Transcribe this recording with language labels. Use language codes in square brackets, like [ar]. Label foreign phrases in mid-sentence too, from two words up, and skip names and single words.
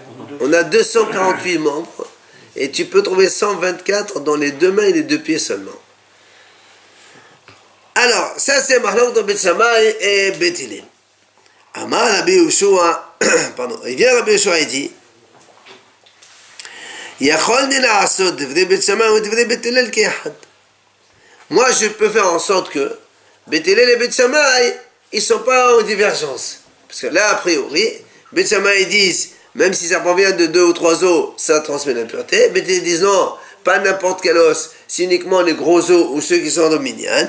[fr] On a 248 membres et tu peux trouver 124 dans les deux mains et les deux pieds seulement. Alors, ça c'est Mahlok de Bet Shammai et Bet Hillel. [he] אמר רבי יהושע, [fr] pardon, il vient Rabbi Yehoshua et dit [he] יכולני לעשות דברי בית שמאי או דברי בית הלל כאחד. [fr] Moi je peux faire en sorte que Bet Hillel et Bet Shammai, ils ne sont pas en divergence. Parce que là, a priori, Bet Shammai disent, même si ça provient de deux ou trois os, ça transmet l'impureté. Bet Hillel disent non, pas n'importe quel os, c'est uniquement les gros os ou ceux qui sont en minyan.